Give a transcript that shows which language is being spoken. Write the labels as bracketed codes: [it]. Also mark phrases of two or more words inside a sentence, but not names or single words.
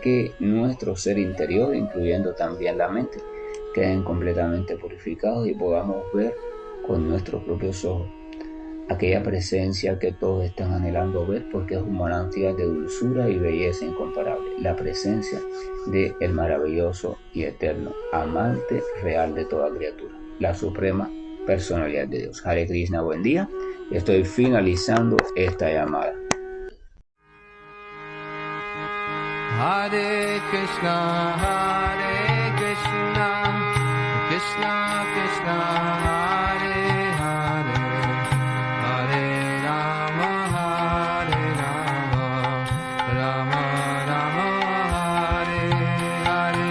[es] que nuestro ser interior, incluyendo también la mente, queden completamente purificados y podamos ver con nuestros propios ojos aquella presencia que todos están anhelando ver, porque es un manantial de dulzura y belleza incomparable, la presencia del maravilloso y eterno amante real de toda criatura, la suprema personalidad de Dios. [sa] Hare Krishna, [es] buen día. Estoy finalizando esta llamada. [sa] Hare Krishna, Krishna Krishna, Hare Hare, Hare Rama, Rama Rama, Hare Hare.